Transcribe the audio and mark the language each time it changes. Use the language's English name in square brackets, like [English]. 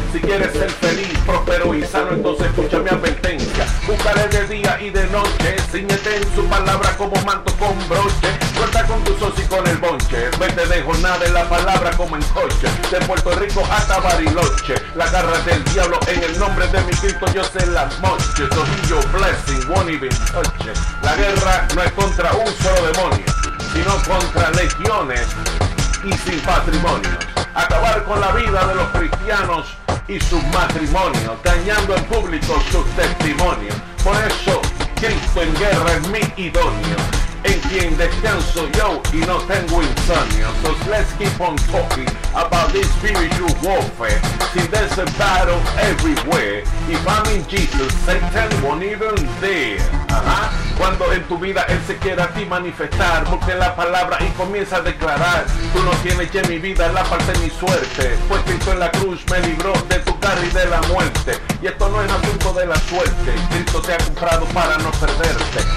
[Spanish] Si quieres ser feliz, próspero y sano, entonces escucha mi advertencia. Buscaré de día y de noche, ciñete en su palabra como manto con broche. Corta con tu socio y con el bonche. Vete de jornada en la palabra como en coche. De Puerto Rico hasta Bariloche. La garra del diablo en el nombre de mi Cristo yo se las moche. Tobillo blessing, won't even touch. La guerra no es contra un solo demonio, sino contra legiones y sin patrimonio. Acabar con la vida de los cristianos y sus matrimonios, dañando en público sus testimonios. Por eso Cristo en guerra es mi idóneo, en quien descanso yo y no tengo insomnio. [English] So let's keep on talking about this spiritual warfare. See, there's a battle everywhere. If I'm in Jesus, Satan won't even dare. [Spanish] Cuando en tu vida Él se quiera a ti manifestar, busque la palabra y comienza a declarar. Tú no tienes ya mi vida, la parte de mi suerte. Pues Cristo en la cruz me libró de tu carro y de la muerte. Y esto no es asunto de la suerte. Cristo te ha comprado para no perderte.